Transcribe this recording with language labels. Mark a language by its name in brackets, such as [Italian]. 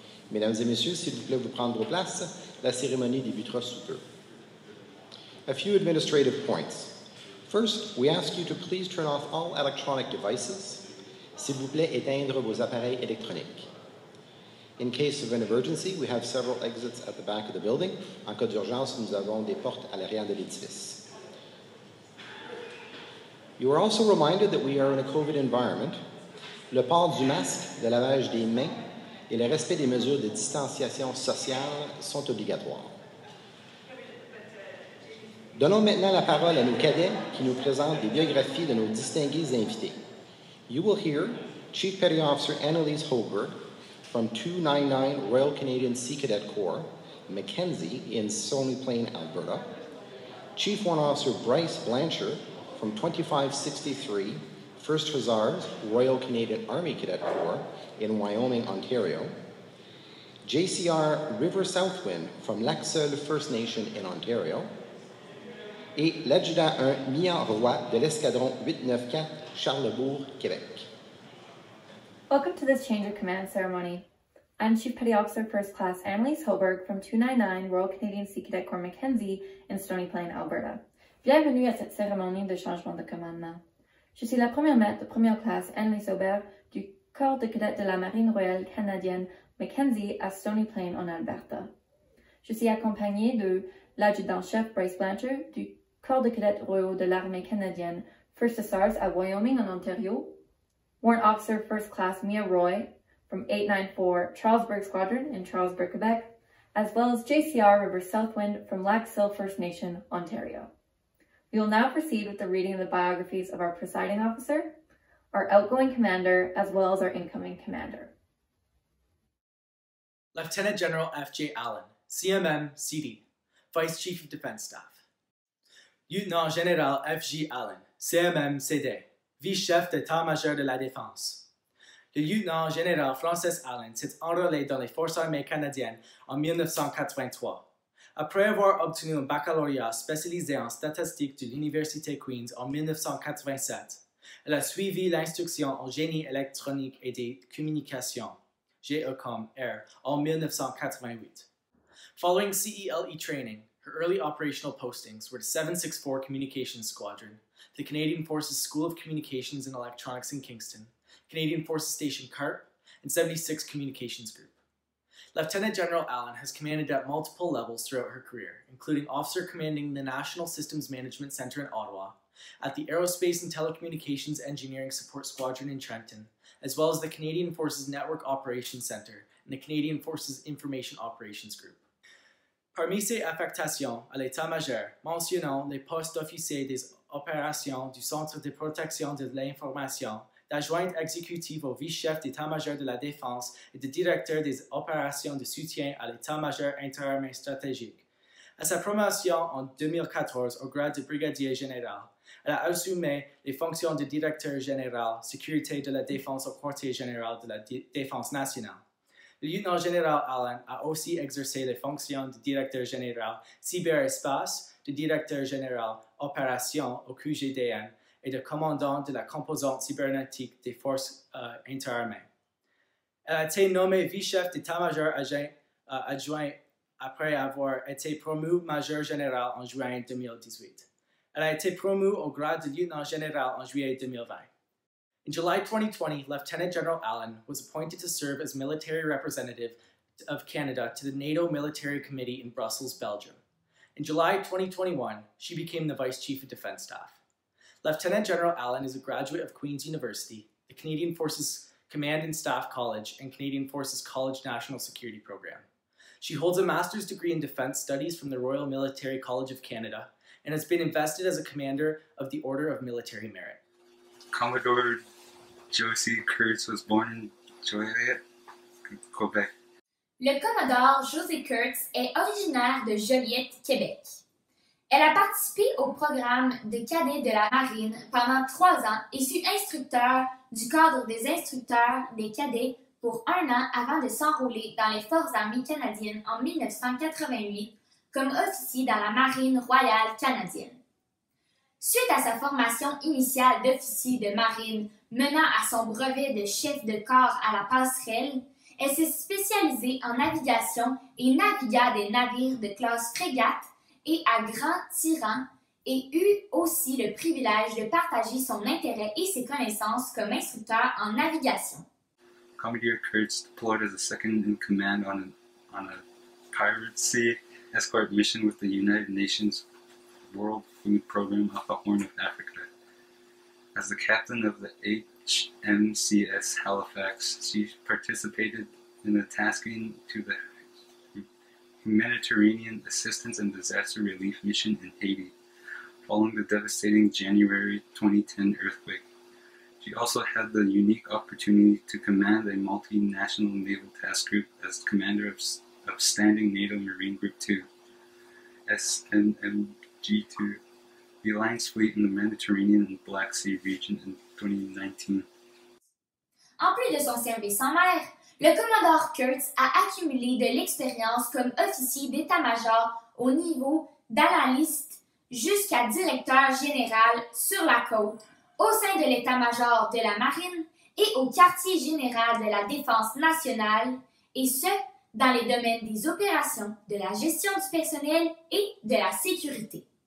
[French] Mesdames et messieurs, s'il vous plaît, vous prendre vos places. La cérémonie débutera sous peu. [English] A few administrative points. First, we ask you to please turn off all electronic devices. [French] S'il vous plaît, éteindre vos appareils électroniques. [English] In case of an emergency, we have several exits at the back of the building. [French] En cas d'urgence, nous avons des portes à l'arrière de l'édifice. [English] You are also reminded that we are in a COVID environment. [French] Le port du masque, le lavage des mains et le respect des mesures de distanciation sociale sont obligatoires. Donnons maintenant la parole à nos cadets qui nous présentent des biographies de nos distingués invités. [English] You will hear Chief Petty Officer Annalise Holberg from 299 Royal Canadian Sea Cadet Corps, Mackenzie in Stony Plain, Alberta. Chief Warrant Officer Bryce Blanchard from 2563 1st Hussars, Royal Canadian Army Cadet Corps in Wyoming, Ontario. JCR River Southwind from Lac-Seul First Nation in Ontario. [French] Et l'adjudant 1 Mia Roy de l'escadron 894 Charlebourg, Québec. [English] Welcome to this change of command ceremony. I'm Chief Petty Officer First Class Annalise Holberg from 299 Royal Canadian Sea Cadet Corps Mackenzie in Stony Plain, Alberta. [French] Bienvenue à cette cérémonie de changement de commandement. Je suis la première maître de première classe Annalise Holberg du corps de cadets de la Marine royale canadienne Mackenzie à Stony Plain en Alberta. Je suis accompagnée de l'adjudant-chef Bryce Blanchard du corps de cadets royaux de l'armée canadienne First Hussars à Wyoming en Ontario, [English] Warrant Officer First Class Mia Roy from 894 Charlesbourg Squadron in Charlesbourg, Quebec, as well as JCR River Southwind from Lac-Seul First Nation, Ontario. We will now proceed with the reading of the biographies of our presiding officer, our outgoing commander, as well as our incoming commander. Lieutenant General F.J. Allen, CMM, CD, Vice Chief of Defense Staff. [French] Lieutenant-Général F.J. Allen, CMM, CD, Vice-Chef d'État-Major de la Défense. Le lieutenant-général Francis Allen s'est enrôlé dans les Forces armées canadiennes en 1983. Après avoir obtenu un baccalauréat spécialisé en statistique de l'Université Queen's en 1987, elle a suivi l'instruction en génie électronique et des communications, CRJC, en 1988. [English] Following CELE training, her early operational postings were the 764 Communications Squadron, the Canadian Forces School of Communications and Electronics in Kingston, Canadian Forces Station CARP, and 76 Communications Group. Lieutenant General Allen has commanded at multiple levels throughout her career, including officer commanding the National Systems Management Center in Ottawa, at the Aerospace and Telecommunications Engineering Support Squadron in Trenton, as well as the Canadian Forces Network Operations Center and the Canadian Forces Information Operations Group. [French] Parmi ses affectations à l'état-major, mentionnons les postes d'officier des opérations du Centre de protection de l'information, d'adjointe exécutive au vice-chef d'état-major de la Défense et de directeur des opérations de soutien à l'état-major interarmée stratégique. À sa promotion en 2014 au grade de brigadier-général, elle a assumé les fonctions de directeur général sécurité de la Défense au quartier général de la Défense nationale. Le lieutenant-général Allen a aussi exercé les fonctions de directeur général cyberespace, de directeur général opérations au QGDN et de commandant de la composante cybernétique des forces interarmées. Elle a été nommée vice-chef d'état-major adjoint après avoir été promue major général en juin 2018. Elle a été promue au grade de lieutenant-général en juillet 2020. [English] In July 2020, Lieutenant General Allen was appointed to serve as military representative of Canada to the NATO Military Committee in Brussels, Belgium. In July 2021, she became the Vice Chief of Defense Staff. Lieutenant General Allen is a graduate of Queen's University, the Canadian Forces Command and Staff College, and Canadian Forces College National Security Program. She holds a master's degree in defense studies from the Royal Military College of Canada and has been invested as a commander of the Order of Military Merit. Commodore Josée Kurtz was born in Joliet, Quebec. [French] Le Commodore Josée Kurtz est originaire de Joliet, Québec. Elle a participé au programme de cadets de la Marine pendant 3 ans et fut instructeur du cadre des instructeurs des cadets pour 1 an avant de s'enrôler dans les Forces armées canadiennes en 1988 comme officier dans la Marine royale canadienne. Suite à sa formation initiale d'officier de marine menant à son brevet de chef de corps à la passerelle, elle s'est spécialisée en navigation et navigua des navires de classe frégate et à grand tirant et eut aussi le privilège de partager son intérêt et ses connaissances comme instructeur en navigation. [English] Commodore Kurtz deployed as a second-in-command on a CRJC escort mission with the United Nations World Food Program off the Horn of Africa. As the captain of the HMCS Halifax, she participated in the tasking to the Humanitarian Assistance and Disaster Relief Mission in Haiti, following the devastating January 2010 earthquake. She also had the unique opportunity to command a multinational naval task group as commander of Standing NATO Marine Group 2, SNMG2, the Alliance Fleet in the Mediterranean and Black Sea region in 2019. [French] En plus de son service en mer, le Commodore Kurtz a accumulé de l'expérience comme officier d'état-major au niveau d'analyste jusqu'à directeur général sur la côte, au sein de l'état-major de la marine et au quartier général de la Défense nationale, et ce, dans les domaines des opérations, de la gestion du personnel et de la sécurité.